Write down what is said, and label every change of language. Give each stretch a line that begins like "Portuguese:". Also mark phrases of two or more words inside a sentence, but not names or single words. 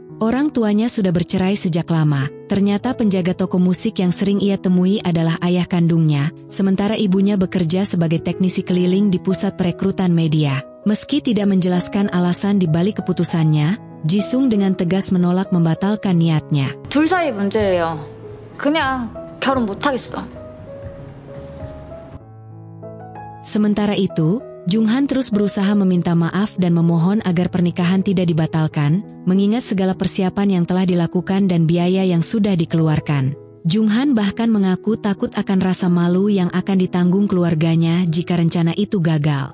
Indonesian: Orang tuanya sudah bercerai sejak lama. Ternyata penjaga toko musik yang sering ia temui adalah ayah kandungnya, sementara ibunya bekerja sebagai teknisi keliling di pusat perekrutan media. Meski tidak menjelaskan alasan di balik keputusannya, Jisung dengan tegas menolak membatalkan niatnya.
Korean: 둘 사이 문제예요. 그냥 결혼 못 하겠어.
Indonesian: Sementara itu, Junghan terus berusaha meminta maaf dan memohon agar pernikahan tidak dibatalkan, mengingat segala persiapan yang telah dilakukan dan biaya yang sudah dikeluarkan. Junghan bahkan mengaku takut akan rasa malu yang akan ditanggung keluarganya jika rencana itu gagal.